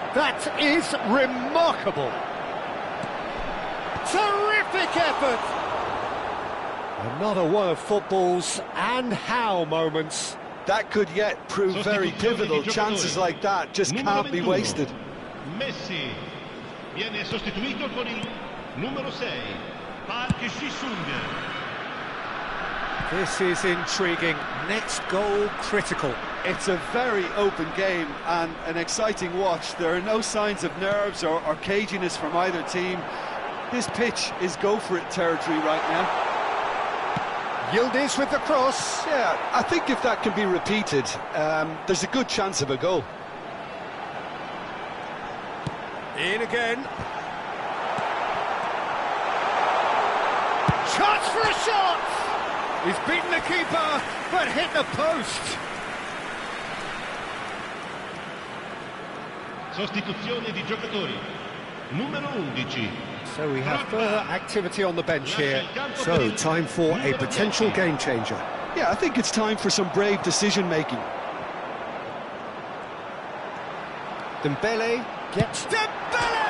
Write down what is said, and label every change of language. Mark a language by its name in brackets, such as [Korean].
[English] That is remarkable. Terrific effort. Another one of football's and how moments. That could yet prove very pivotal. Chances like that just can't be wasted. [Italian] Messi viene sostituito con il numero 6, Park Ji-sung. [English] This is intriguing. Next goal critical. It's a very open game and an exciting watch. There are no signs of nerves or caginess from either team. This pitch is go-for-it territory right now. Yildiz with the cross. Yeah, I think if that can be repeated, there's a good chance of a goal. In again. Chance for a shot! He's beaten the keeper, but hit the post. [Italian] Sostituzione di giocatori. Numero 11. [English] So we have further activity on the bench here. So, time for a potential game changer. Yeah, I think it's time for some brave decision-making. Dembele gets... Dembele!